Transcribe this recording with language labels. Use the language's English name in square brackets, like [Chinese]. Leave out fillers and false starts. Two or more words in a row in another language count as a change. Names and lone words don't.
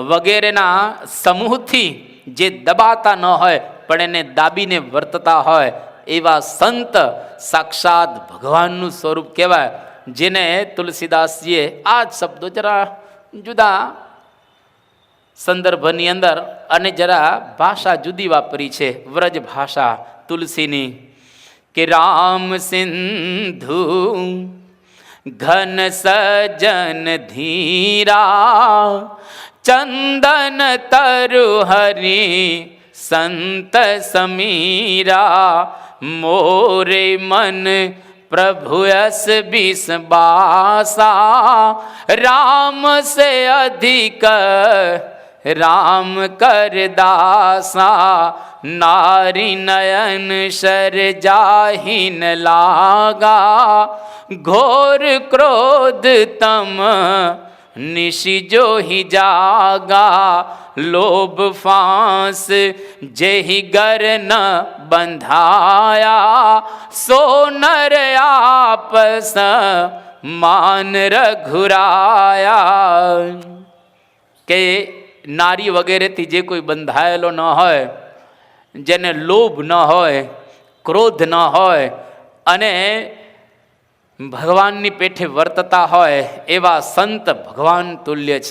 [Gujarati] વગેરેના સમૂહથી જે દબાતા ન હોય પણ એને દાબીને વર્તતા હોય એવા સંત સાક્ષાત ભગવાનનું સ્વરૂપ કહેવાય, જેને તુલસીદાસજીએ આ જ શબ્દો જરા જુદા સંદર્ભની અંદર અને જરા ભાષા જુદી વાપરી છે, વ્રજ ભાષા તુલસીની, કે [Awadhi] राम सिंधु घन सजन धीरा चंदन तरु हरी संत समीरा मोरे मन प्रभु यस बिस बासा राम से अधिक राम कर दासा नारी नयन शर जाहिन लागा घोर क्रोध तम निशि जो ही जागा लोभ फांस जेहि गर न बंधाया सो नर आपस मान रघुराया, [Gujarati] કે નારી વગેરેથી જે કોઈ બંધાયેલો ન હોય, જેને લોભ ન હોય, ક્રોધ ન હોય અને ભગવાનની પેઠે વર્તતા હોય એવા સંત ભગવાન તુલ્ય છે.